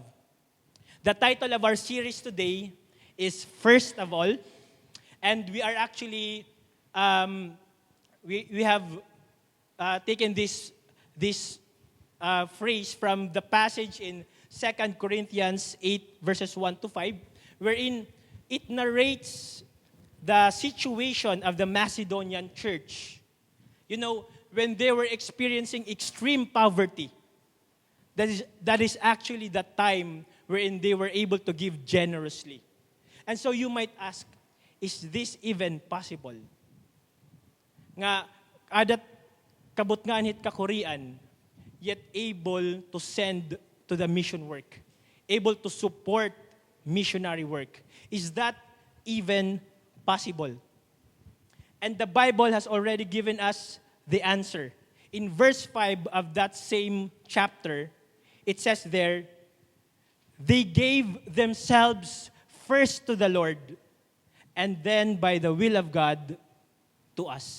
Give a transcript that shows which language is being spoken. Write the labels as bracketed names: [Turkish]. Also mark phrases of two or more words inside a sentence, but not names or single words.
[English] The title of our series today is First of All, and we are actually we have taken this phrase from the passage in 2 Corinthians 8, verses 1 to 5, wherein it narrates the situation of the Macedonian church. You know, when they were experiencing extreme poverty, that is actually the time wherein they were able to give generously. And so you might ask, is this even possible? [Waray] Nga adat kabot nga anhit ka Korean, [English] yet able to send to the mission work, able to support missionary work. Is that even possible? And the Bible has already given us the answer. In verse 5 of that same chapter, it says there, they gave themselves first to the Lord, and then by the will of God to us.